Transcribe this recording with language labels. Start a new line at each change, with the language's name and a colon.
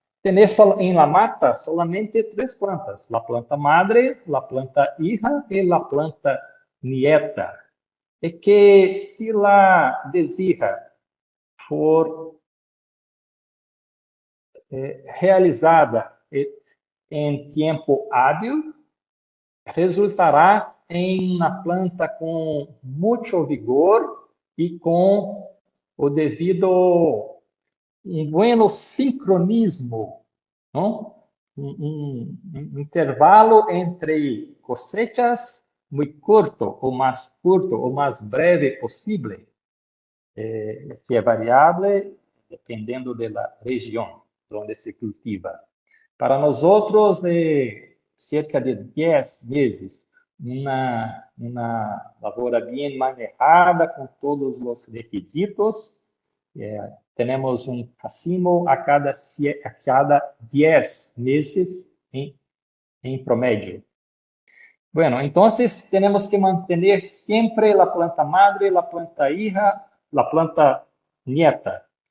Spanish: Tener en la mata solamente 3 plantas: la planta madre, la planta hija y la planta nieta.
Portuguese: Es que si la deshija for realizada em tempo hábil, resultará em uma planta com muito vigor e com o devido bueno sincronismo, não? Um intervalo entre cosechas muito curto, ou mais breve possível, que é variável dependendo da região onde se cultiva. Para nós outros, de cerca de 10 meses, uma lavoura bem manejada, com todos os requisitos, temos um racimo a cada 10 meses em promédio.
Spanish: Bueno, entonces tenemos que mantener siempre la planta madre, la planta hija, la planta nieta.